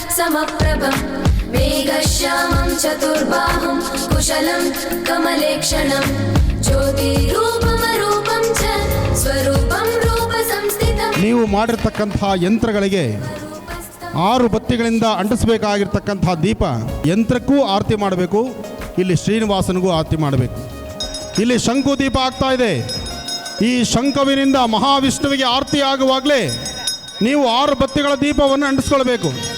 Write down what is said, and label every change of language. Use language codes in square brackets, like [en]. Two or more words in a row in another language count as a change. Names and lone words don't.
[sa] समप्रभं मेघश्यामं चतुर्बाहुं कुशलं कमलेक्षणं ज्योतिरूपमरूपं च स्वरूपं रूपसंस्थितं [kn] ನೀವು ಮಾಡಿರ್ತಕ್ಕಂಥ ಯಂತ್ರಗಳಿಗೆ 6 ಬತ್ತಿಗಳಿಂದ ಅಂಟಿಸಬೇಕಾಗಿರ್ತಕ್ಕಂಥ ದೀಪ ಯಂತ್ರಕ್ಕೂ ಆರತಿ ಮಾಡಬೇಕು. ಇಲ್ಲಿ ಶ್ರೀನಿವಾಸನಿಗೂ ಆರತಿ ಮಾಡಬೇಕು. ಇಲ್ಲಿ ಶಂಕು ದೀಪ ಆಗ್ತಾ ಇದೆ. ಈ ಶಂಕುವಿನಿಂದ ಮಹಾವಿಷ್ಣುವಿಗೆ ಆರತಿ ಆಗುವಾಗಲೇ ನೀವು 6 ಬತ್ತಿಗಳ ದೀಪವನ್ನು ಅಂಟಿಸ್ಕೊಳ್ಬೇಕು.